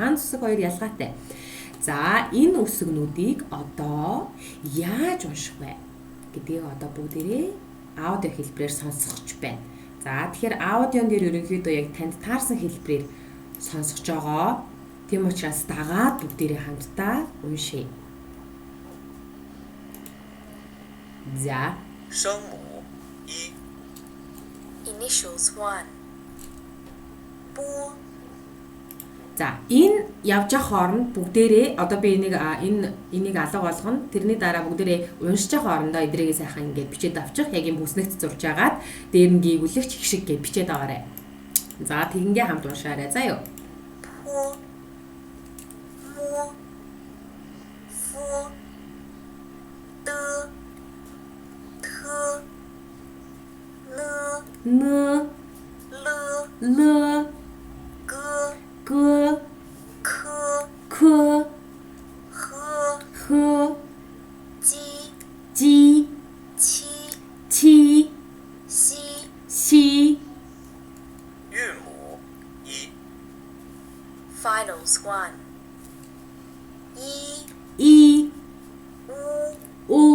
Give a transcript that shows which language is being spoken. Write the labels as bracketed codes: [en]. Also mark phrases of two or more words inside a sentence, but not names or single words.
[mn] Ханц үсэг хоёр ялгаатай. За энэ үсгнүүдийг одоо яаж унших вэ гэдгийг одоо бүгдээрээ аудио хэлбэрээр сонсгож байна. За тэгэхээр аудион дээр ерөнхийдөө яг танд таарсан хэлбэрээр сонсгож байгаа. Тийм учраас дагаад бүгдээрээ хамтдаа уншъя. За [zh] 声母一 [en] Initials 1. Бу. [mn] За энэ явж явах хооронд бүгдээрээ одоо би энийг алга болгоно. Тэрний дараа бүгдээрээ уншиж явах хоорондоо эдрээгээ сайхан ингээд бичээд авчих. Яг юм бүснэгт зурж агаад дээр нь гэгүүлэгч их шиг гэж бичээд аваарай. За тэгингээ хамт уншаарай. За юу. [zh] Пу. Му. Фу. Д. Т. Н. Н. Л. Л. Г. Г. К. К. Х. Х. Ji. Ji. Qi. Чи. Xi. Си. 韵母一 [en] Finals 1. I. [zh] И. U.